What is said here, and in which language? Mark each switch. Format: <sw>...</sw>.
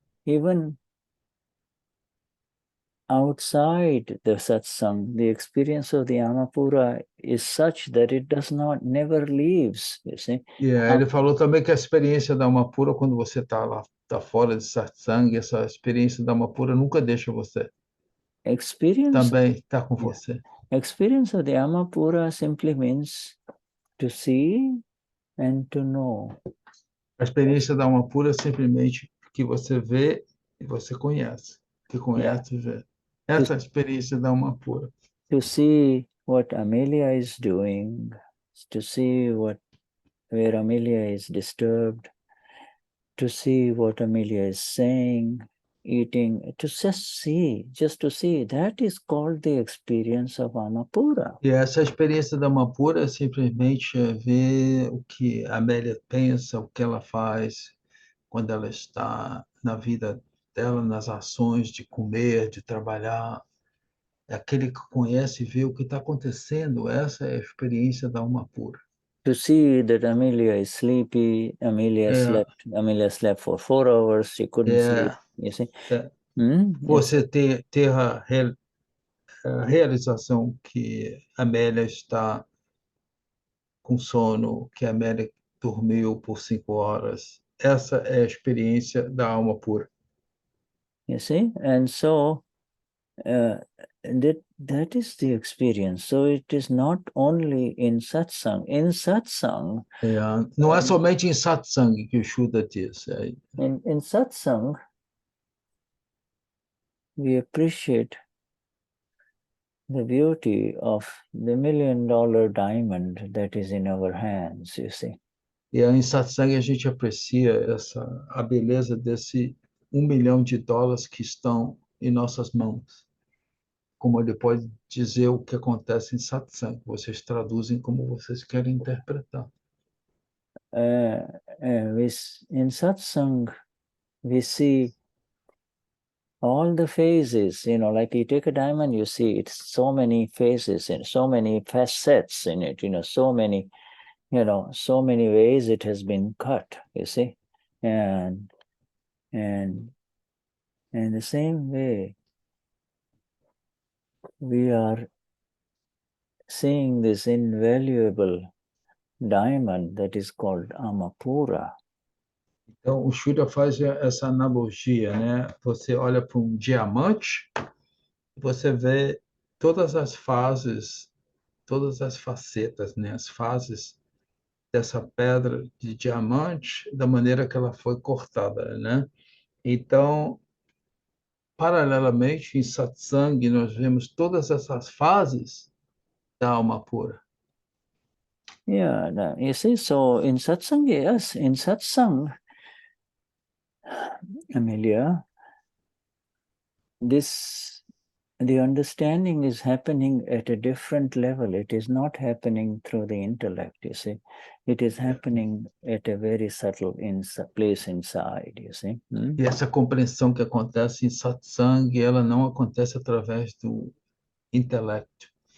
<en>even outside the satsang, the experience of the Amapura is such that it never leaves, you see.</en> <pt>Yeah, ele falou também que a experiência da alma pura, quando você está lá, está fora de satsang, essa experiência da alma pura nunca deixa você. Também está com você.</pt> <en>Experience of the Amapura simply means to see and to know.</en> <pt>A experiência da alma pura é simplesmente que você vê e você conhece. Que conhece e vê. Essa é a experiência da alma pura.</pt> <en>To see what Amelia is doing, to see where Amelia is disturbed, to see what Amelia is saying, eating, just to see, that is called the experience of Amapura.</en> <pt>E essa experiência da alma pura é simplesmente ver o que a Amélia pensa, o que ela faz quando ela está na vida dela, nas ações de comer, de trabalhar. É aquele que conhece e vê o que está acontecendo. Essa é a experiência da alma pura.</pt> <en>To see that Amelia is sleepy, Amelia slept for 4 hours, she couldn't sleep, you see.</en> <pt>Você ter a realização que a Amélia está com sono, que a Amélia dormiu por 5 horas. Essa é a experiência da alma pura.</pt> <en>You see, and so that is the experience. So it is not only in satsang. In satsang,</en> <pt>não é somente em satsang que o Shuddha diz.</pt> <en>In satsang, we appreciate the beauty of the $1 million diamond that is in our hands, you see.</en> <pt>E em satsang a gente aprecia a beleza desse $1 milhão que estão em nossas mãos. Como ele pode dizer o que acontece em satsang. Vocês traduzem como vocês querem interpretar.</pt> <en>In satsang, we see all the phases, like you take a diamond, you see it's so many phases and so many facets in it, so many ways it has been cut, you see. And the same way, we are seeing this invaluable diamond that is called Amapura.</en> <pt>Então, o Shuddha faz essa analogia, né? Você olha para um diamante, você vê todas as fases, todas as facetas, né? As fases dessa pedra de diamante, da maneira que ela foi cortada, né? Então, paralelamente, em satsang, nós vemos todas essas fases da alma pura.</pt> <en>Yeah, you see, so in satsang, yes, in satsang, Amelia, this the understanding is happening at a different level. It is not happening through the intellect, you see. It is happening at a very subtle place inside, you see.</en> <pt>E essa compreensão que acontece em satsang, ela não acontece através do intelecto.</pt>